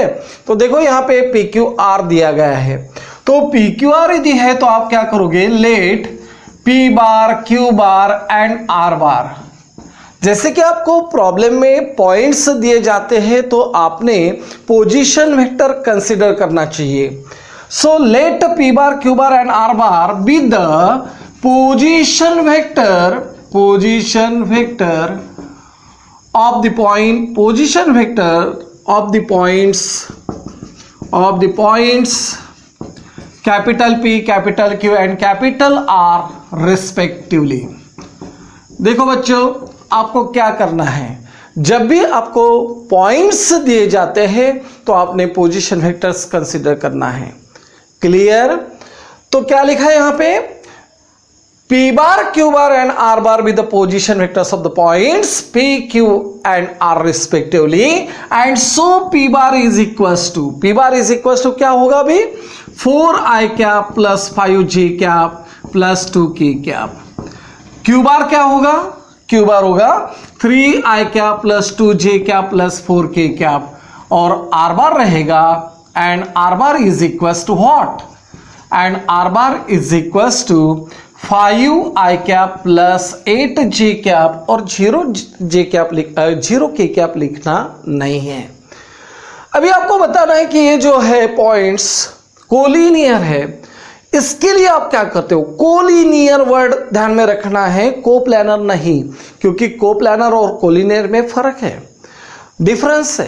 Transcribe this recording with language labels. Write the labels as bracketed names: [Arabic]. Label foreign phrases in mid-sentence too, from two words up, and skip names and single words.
[Hindi] तो देखो यहाँ पे PQR दिया गया है, तो PQR यदि है तो आप क्या करोगे, [English] let P bar Q bar and R bar. [Hindi] जैसे कि आपको प्रॉब्लम में पॉइंट्स दिए जाते हैं तो आपने [English] position vector consider [Hindi] करना चाहिए। [English] So let P bar, Q bar and R bar be the position vector of the point, position vector of the points capital P, capital Q and capital R respectively। [Hindi] देखो बच्चों आपको क्या करना है, जब भी आपको पॉइंट्स दिए जाते हैं तो आपने [English] position vectors consider [Hindi] करना है। क्लियर? तो क्या लिखा है यहां पे, [English] P bar, Q bar and R bar be the position vectors of the points P, Q and R respectively, and so P bar is equals to [Hindi] क्या होगा अभी, [English] 4i cap plus 5j cap plus 2k cap। Q bar [Hindi] क्या होगा, [English] Q bar होगा 3i cap plus 2j cap plus 4k cap, और R bar रहेगा and R bar is equals to what, and R bar is equals to 5i cap plus 8j cap, और 0j cap 0k cap [Hindi] लिखना नहीं है। अभी आपको बताना है कि ये जो है पॉइंट्स कोलिनियर है, इसके लिए आप क्या करते हो, [English] collinear word [Hindi] ध्यान में रखना है, कोप्लानर नहीं, क्योंकि कोप्लानर और कोलिनियर में फर्क है, डिफरेंस है।